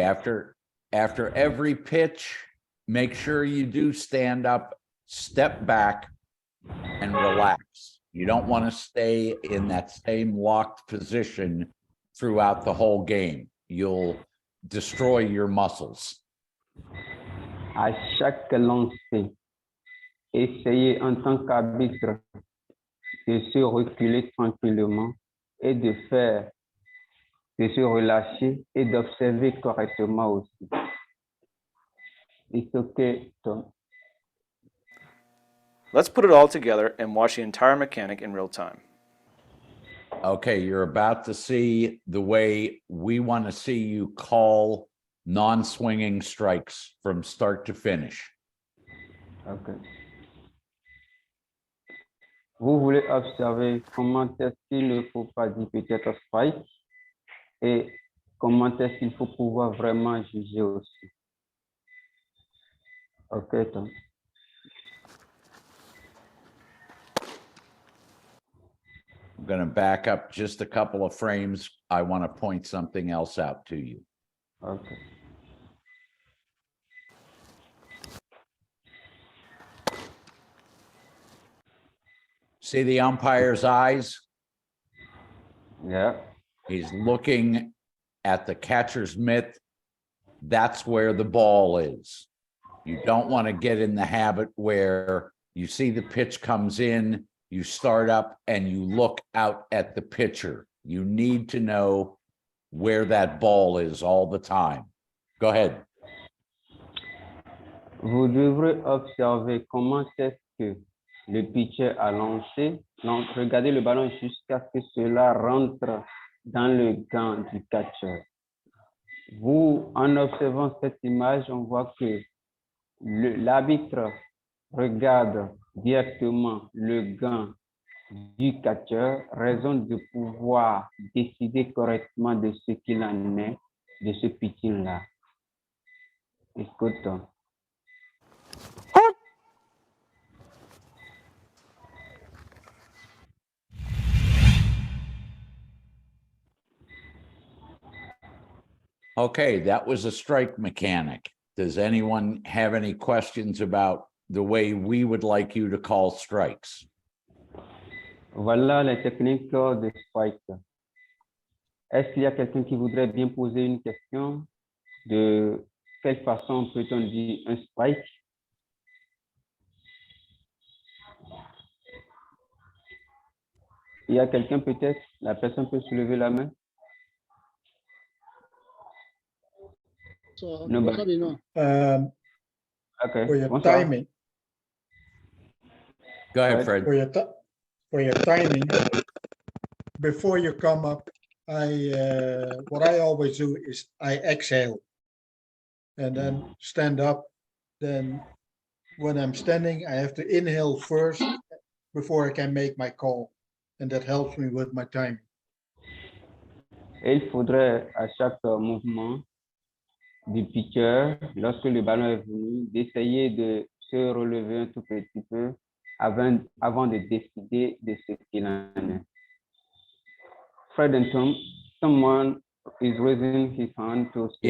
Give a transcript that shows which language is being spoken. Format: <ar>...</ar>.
<en>After every pitch, make sure you do stand up, step back, and relax. You don't want to stay in that same locked position throughout the whole game. You'll destroy your muscles.</en> <fr>À chaque lancer, essayez en tant qu'arbitre de se reculer tranquillement et de se relâcher et d'observer correctement aussi.</fr> <en>It's okay, Tom. Let's put it all together and watch the entire mechanic in real time. Okay, you're about to see the way we want to see you call non-swinging strikes from start to finish. Okay.</en> <fr>Vous voulez observer comment est-ce qu'il ne faut pas dire peut-être strike et comment est-ce qu'il faut pouvoir vraiment juger aussi.</fr> <en>Okay, Tom. I'm going to back up just a couple of frames. I want to point something else out to you. Okay. See the umpire's eyes? Yeah. He's looking at the catcher's mitt. That's where the ball is. You don't want to get in the habit where you see the pitch comes in, you start up and you look out at the pitcher. You need to know where that ball is all the time. Go ahead.</en> <fr>Vous devrez observer comment est-ce que le pitcher a lancé. Donc, regardez le ballon jusqu'à ce que cela rentre dans le gant du catcheur. Vous, en observant cette image, on voit que l'arbitre regarde directement le gant du catcheur, raison de pouvoir décider correctement de ce qu'il en est de ce pitching-là. Écoute.</fr> <en>Okay, that was a strike mechanic. Does anyone have any questions about the way we would like you to call strikes?</en> <fr>Voilà les techniques de strike. Est-ce qu'il y a quelqu'un qui voudrait bien poser une question? De quelle façon peut-on dire un strike? Il y a quelqu'un peut-être? La personne peut soulever la main?</fr> <en>Nobody. Okay. For your</en> <fr>Bonsoir.</fr> <en>timing, Go ahead, Right. Fred. for your timing, before you come up, what I always do is I exhale and then stand up. Then when I'm standing, I have to inhale first before I can make my call. And that helps me with my timing.</en> <fr>Et il faudrait à chaque mouvement du pitcher, lorsque le ballon est venu, d'essayer de se relever un tout petit peu avant de décider de ce qu'il en est.</fr> <en>Fred and Tom, someone is raising his hand to speak.</en>